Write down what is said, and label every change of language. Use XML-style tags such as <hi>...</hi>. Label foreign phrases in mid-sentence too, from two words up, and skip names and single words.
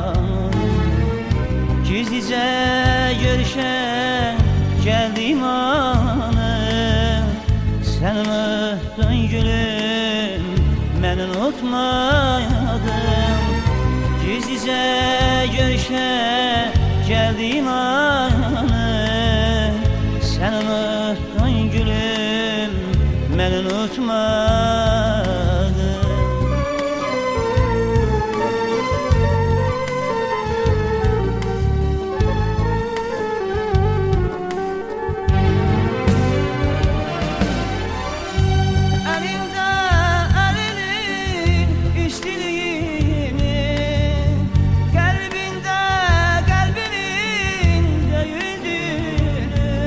<tr>Gizlice görüşe geldiğim anı, sen unuttun gülüm, ben unutmadım. Gizlice görüşe geldiğim anı, sen unuttun</tr> <az>məni unutmadın. Əlimdə əlinin istiliğini, qəlbində qəlbinin döyüldüyünü.</az>